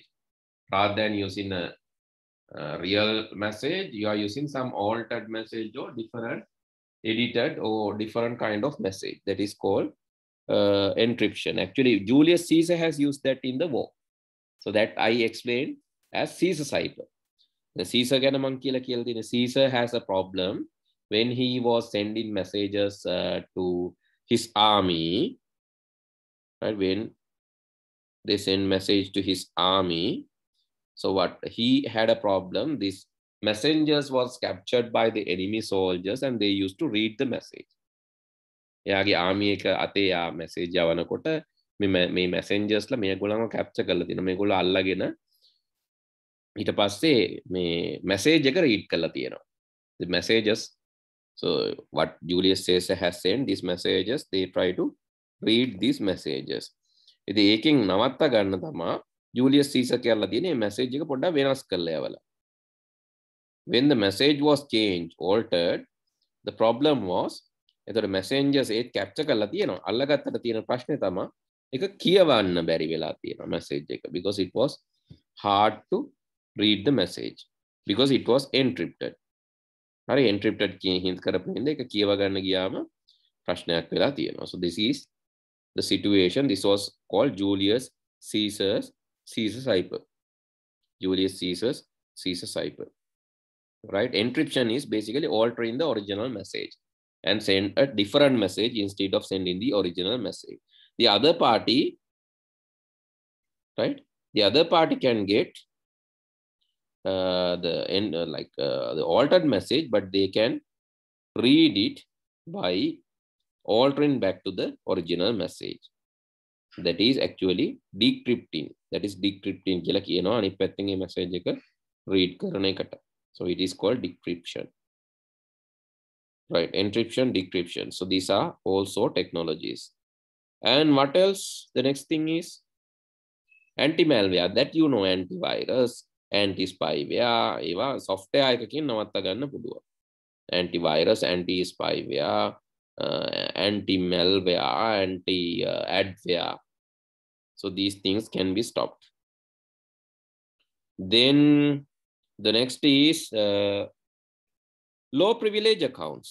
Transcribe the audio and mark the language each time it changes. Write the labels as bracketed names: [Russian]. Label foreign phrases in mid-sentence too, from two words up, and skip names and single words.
[English] Rather than using a real message, you are using some altered message or different, edited or different kind of message. That is called encryption. Actually, Julius Caesar has used that in the war. So that I explained as Caesar cipher. The Caesar [Sinhala] ගැන මං කියලා තියෙන [English] Caesar has a problem when he was sending messages to his army. Right, when they send message to his army, so what he had a problem. This messengers was captured by the enemy soldiers and they used to read the message. [Sinhala] එයාගේ ආමි එක අතේ යා message යවනකොට මේ messengers ලා මේගොල්ලන්ව capture කරලා තියෙනවා. මේගොල්ලෝ අල්ලගෙන ඊට පස්සේ මේ message එක read කරලා තියෙනවා. [English] The messages. So what Julius Caesar has sent, these messages, they try to read these messages. [Sinhala] ඉතින් ඒකෙන් නවත්ත ගන්න තමයි Julius Caesar කියලා තියෙන මේ message එක පොඩ්ඩක් වෙනස් කරලා යවලා. [English] When the message was changed, altered, the problem was [Sinhala] එතකොට messengers ඒත් capture කරලා තියෙනවා. අල්ලගත්තට තියෙන ප්‍රශ්නේ තමයි ඒක කියවන්න බැරි වෙලා තියෙනවා message එක, [English] because it was hard to read the message because it was encrypted. [Sinhala] හරි, encrypted කියන හින්දා කරපු හින්දා ඒක කියව ගන්න ගියාම ප්‍රශ්නයක් වෙලා තියෙනවා. [English] So this is the situation. This was called Julius Caesar cipher. Julius Caesar cipher. Right? Encryption is basically altering the original message and send a different message instead of sending the original message. The other party, right? The other party can get the altered message, but they can read it by altering back to the original message. That is actually decrypting. That is decrypting [Sinhala] කියලා කියනවා අනිත් පැත්තෙන් මේ message එක read කරන එකට. [English] So it is called decryption. Right, encryption, decryption. So these are also technologies. And what else? The next thing is anti-malware. That you know, antivirus, anti-spyware. [Sinhala] ඒවා software එකකින් නවත්ත ගන්න පුළුවන්. [English] Antivirus, anti-spyware, anti-malware, anti-adware. So these things can be stopped. Then the next is low privilege accounts.